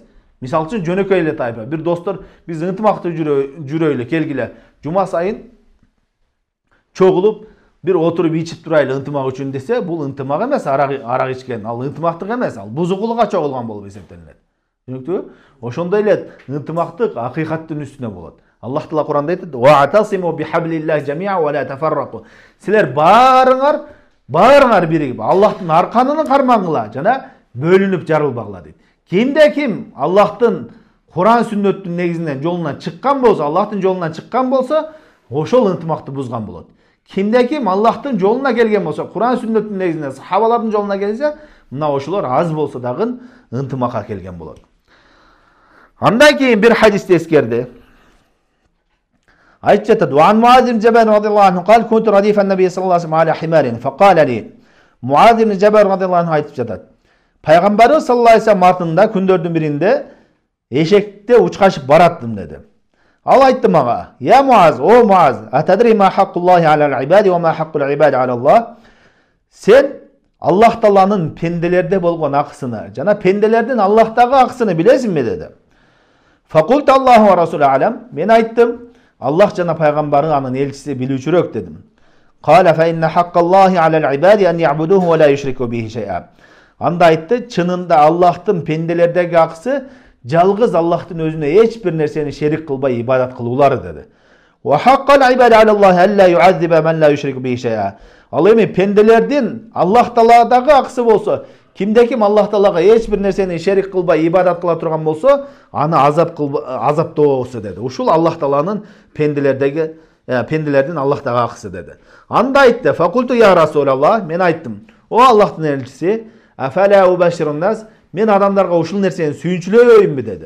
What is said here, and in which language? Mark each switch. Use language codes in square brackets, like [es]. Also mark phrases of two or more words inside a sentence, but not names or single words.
[ky] Мисалы үчүн жөнөкөй эле тайпа, бир достор, биз ынтымактуу жүрөйлү, келгиле, жума сайын чогулуп, бир отуруп ичип турайлы ынтымак үчүн десе, бул ынтымак эмес, арак ичкен, ал ынтымактык эмес, ал бузукулукка чогулган болуп эсептелинет. Түшүнүктүбү? Ошондой эле ынтымактык акыйкаттын үстүнө болот. Аллах таала Куранда айтат: [ar] "واعتصموا بحبل الله جميعا ولا تفرقوا". [ky] Силер баарыңар биригип, Аллахтын арканын кармаңыла жана бөлүнүп жарылбагыла дейт. Кимде ким Аллахтын Куран сүннөттүн негизинен жолунан чыккан болсо, Аллахтын жолунан чыккан болсо, ошол ынтымакты бузган болот. Кимде ким Аллахтын жолуна келген болсо, Куран сүннөттүн негизинен сахабалардын жолуна келсе, мына ошолор аз болсо дагы ынтымакка келген болот. Андан кийин бир хадисти эскерди. Айтып жатат: [ar] "وعن معاذ بن جبل رضي الله عنه قال كنت رديف النبي صلى الله عليه وسلم على حمار فقال لي". [ky] Муаз ибн Жабал [ar] رضي الله عنه [ky] айтып жатат: Пайгамбарыбыз [ar] صلى الله عليه وسلم [ky] артында күндөрдүн биринде эшекте учкашып бараттым деди. Ал айтты мага: [ar] "Я Муаз, о Муаз, أتدري ما حق الله على العباد وما حق العباد على الله?" [ky] Сен Аллах Тааланын пенделерде болгон акысыны жана пенделердин Аллахтагы акысыны билесиңби деди. [ar] فقلت الله ورسوله أعلم. [ky] Мен айттым: Аллах жана пайгамбары анын элчиси билүүчүрөөк дедим. [ar] قال فإن حق الله على العباد أن يعبدوه ولا يشركوا به شيئا. [ky] Анда айтты, чынында Аллахтын пенделердеги акысы жалгыз Аллахтын өзүнө эч бир нерсени шерик кылбай ибадат кылуулары деди. [ar] وحق العباد على الله ألا يعذب من لا يشرك به شيئا. [ky] Ал эми пенделердин Аллах Тааладагы акысы болсо, кимде ким Аллах Таалага эч бир нерсени шерик кылбай ибадат кыла турган болсо, аны азаптоосу деди. Ушул Аллах Тааланын пенделердин Аллахтагы акысы деди. Анда айтты: [ar] "فقلت يا رسول الله", [ky] мен айттым: "О Аллахтын элчиси, [ar] أفلا أبشر الناس", [ky] мен адамдарга ушул нерсени сүйүнчүлөбөйүнбү деди.